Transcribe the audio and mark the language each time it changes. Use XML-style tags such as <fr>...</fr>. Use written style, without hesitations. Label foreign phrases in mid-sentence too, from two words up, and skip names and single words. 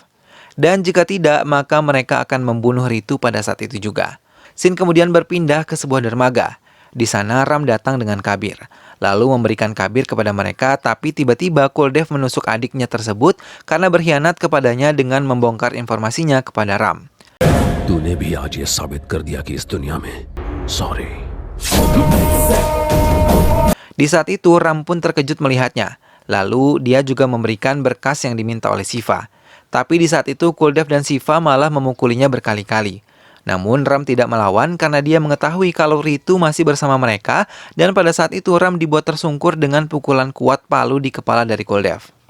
<id>Dan jika tidak, maka mereka akan membunuh Ritu pada saat itu juga. Scene kemudian berpindah ke sebuah dermaga. Di sana Ram datang dengan Kabir, lalu memberikan Kabir kepada mereka, tapi tiba-tiba Kuldev menusuk adiknya tersebut karena berkhianat kepadanya dengan membongkar informasinya kepada Ram.</id> <hi>तूने भी आज ये साबित कर दिया कि इस दुनिया में सॉरी.</hi> <id>Di saat itu Ram pun terkejut melihatnya. Lalu dia juga memberikan berkas yang diminta oleh Siva. Tapi di saat itu Kuldev dan Siva malah memukulinya berkali-kali. Namun Ram tidak melawan karena dia mengetahui kalau Ritu masih bersama mereka dan pada saat itu Ram dibuat tersungkur dengan pukulan kuat palu di kepala dari Kuldev.</id>